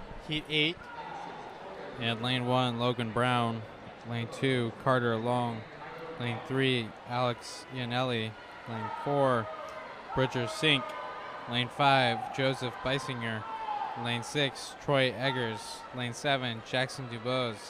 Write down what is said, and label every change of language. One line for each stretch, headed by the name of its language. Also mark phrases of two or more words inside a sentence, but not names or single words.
English: Heat 8. And lane 1, Logan Brown. Lane 2, Carter Long. Lane 3, Alex Iannelli. Lane 4, Bridger Sink. Lane 5, Joseph Beisinger. Lane 6, Troy Eggers. Lane 7, Jackson Dubose.